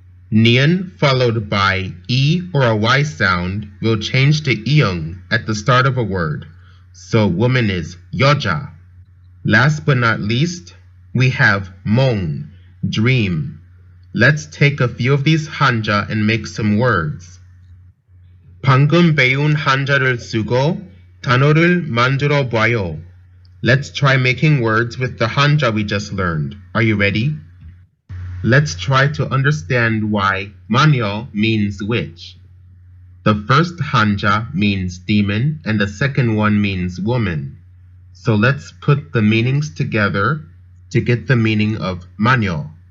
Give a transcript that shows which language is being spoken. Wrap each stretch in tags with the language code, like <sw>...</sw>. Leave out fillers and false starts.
<en>Nian followed by e or a y sound will change to iung at the start of a word. So woman is yoja. Last but not least, we have mong, dream. Let's take a few of these hanja and make some words.</en> <ko>방금 배운 한자를 쓰고 단어를 만들어 봐요.</ko> <en>Let's try making words with the hanja we just learned. Are you ready? Let's try to understand why manyo means witch. The first hanja means demon and the second one means woman. So let's put the meanings together to get the meaning of manyo.</en>